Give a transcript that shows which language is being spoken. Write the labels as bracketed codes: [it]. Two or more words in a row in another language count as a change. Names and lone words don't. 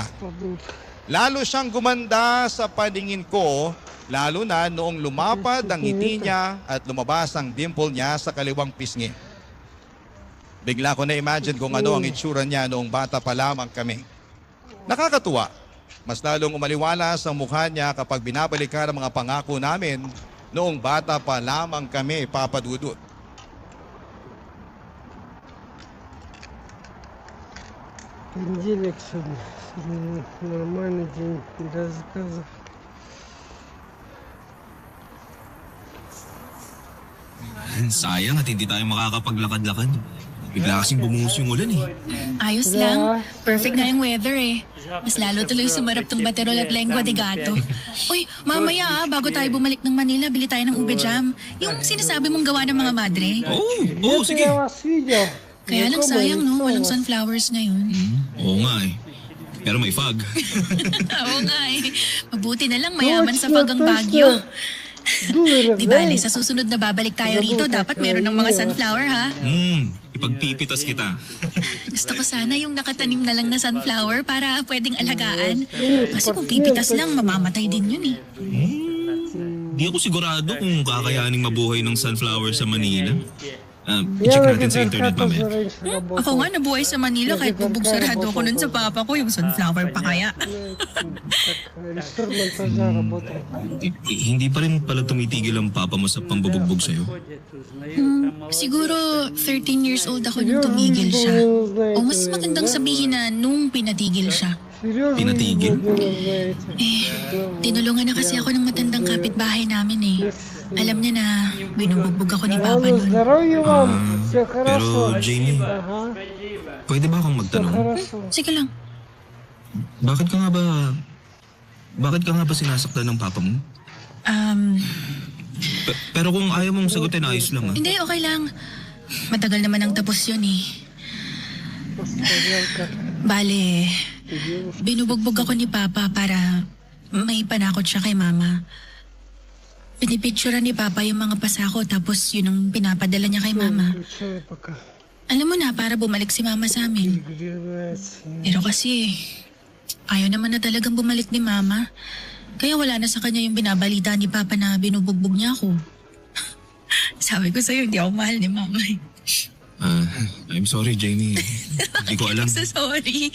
[tl] Lalo siyang gumanda sa paningin ko, lalo na noong lumapad ang ngiti niya at lumabas ang dimple niya sa kaliwang pisngi. Bigla ko na-imagine kung ano ang itsura niya noong bata pa lamang kami. Nakakatuwa. Mas lalong umaliwalas ang mukha niya kapag binabalikan ang mga pangako namin noong bata pa lamang kami, Papa Dudut. [ru] Понедельник сегодня. Нормальный день для заказов. [tl] Sayang at hindi tayo makakapaglakad-lakad. Bigla kasing bumuhos yung ulan eh. Ayos lang. Perfect na yung weather eh. Mas lalo tuloy sumarap tong baterol at lengua de gato. Uy, mamaya bago tayo bumalik ng Manila, bili tayo ng ube jam. Yung sinasabi mong gawa ng mga madre. Oo, sige. [ru] Я вас видел. [tl] Kaya lang sayang no, walang sunflowers ngayon. Oo nga eh. Pero may fog. Oo nga eh. Mabuti na lang mayaman sa pagang Baguio. Di bale, sa susunod na babalik tayo rito, dapat meron ng mga sunflower ha. Ipagpipitas kita. Gusto ko sana yung nakatanim na lang na sunflower para pwedeng alagaan. Kasi kung pipitas lang, mamamatay din yun eh. Di ako sigurado kung kakayaning mabuhay ng sunflower sa Manila. I-check natin sa internet mamaya. Ako nga nabuhay sa Manila kahit bubog-sarado ko nun sa papa ko, yung sunflower pa kaya. [ru] Инструмент работает. [tl] Hindi pa rin pala tumitigil ang papa mo sa pambubugbog sa'yo. Siguro 13 years old ako nung tumigil siya. O mas magandang sabihin na nung pinatigil siya. Pinatigil? Tinulungan na kasi ako ng matandang kapitbahay namin eh. Alam niya na binubugbog ako ni Papa nun. [ru] Здоровья вам. Все [tl] Pero [ru] хорошо. [tl] Jamie, [ru] Ага. [tl] pwede ba akong magtanong? Sige lang. Bakit ka nga ba sinasaktan ng papa mo? Pero kung ayaw mong sagutin, ayos lang, ha? Hindi, okay lang. Matagal naman ang tapos yun eh. [ru] Посмотрел, как [tl] Bale, [ru] девушка. [tl] binubugbog ako ni Papa para may panakot siya kay Mama. Pinipicturean ni Papa yung mga pasako tapos yun ang pinapadala niya kay Mama. [ru] Включай пока. [tl] Alam mo na, para bumalik si Mama sa amin. [ru] Где нравится. [tl] Pero kasi, ayaw naman na talagang bumalik ni Mama. Kaya wala na sa kanya yung binabalita ni Papa na binubugbog niya ako. Sabi ko sa'yo, hindi ako mahal ni Mama eh. [en] I'm sorry, [tl] Jamie. Hindi ko alam. [en] So sorry.